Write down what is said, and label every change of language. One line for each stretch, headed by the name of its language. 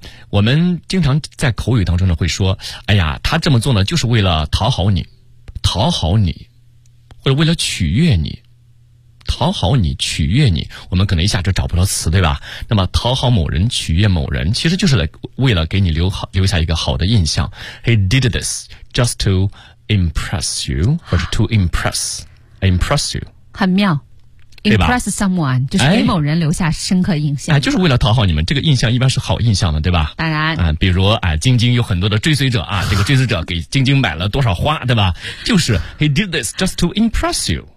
Chinese: 我们经常在口语当中呢会说，哎呀，他这么做呢就是为了讨好你，讨好你，或者为了取悦你，讨好你，取悦你。我们可能一下就找不到词，对吧？那么讨好某人，取悦某人，其实就是为了给你留下一个好的印象。
English: He did this just to impress you，
Chinese: 或者
English: to impress you，
Chinese: 很妙，对吧？
English: impress someone
Chinese: 就是给某人留下深刻印象，哎，就是为了讨好你们，这个印象一般是好印象的，对吧？当然，比如晶晶有很多的追随者啊，这个追随者给晶晶买了多少花，对吧？就是
English: he did this just to impress you。